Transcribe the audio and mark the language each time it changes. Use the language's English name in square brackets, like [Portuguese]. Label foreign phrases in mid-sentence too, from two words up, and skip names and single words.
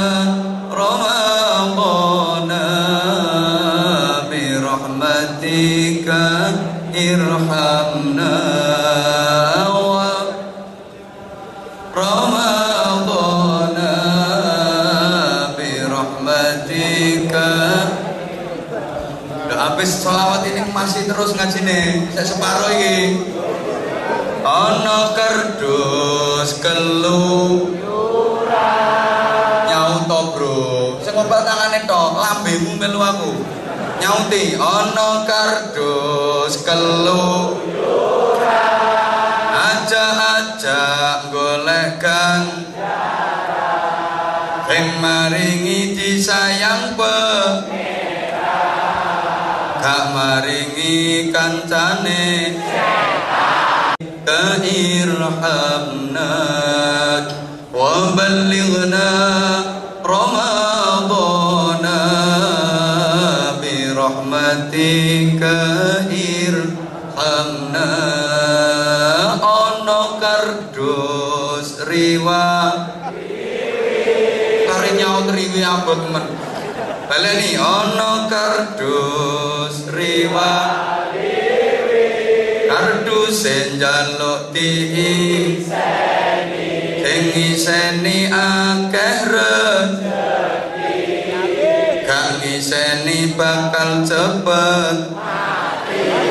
[Arabic] Ramadana bi rahmatika irhamna wa Ramadana bi rahmatika. [Indonesian] Udah habis sholawat ini masih terus ngajine, saya separuh ini. [Javanese] Ono kardus keluyuran nyauto bro, sing ngobal tangane tok, lambemu melu aku nyauti. Ono kardus keluyuran aja golek ganjaran sing maringi disayang pangeran, gak maringi kancane [Arabic] irhamna wa ballighna Ramadana bi rahmatika irhamna. [Javanese] Ono kardus riwa kare nyaut riwi abot men baleni. Ono kardus riwa kardus njaluk diiseni sing ngiseni akeh rezeki, gak ngiseni bakal cepet mati.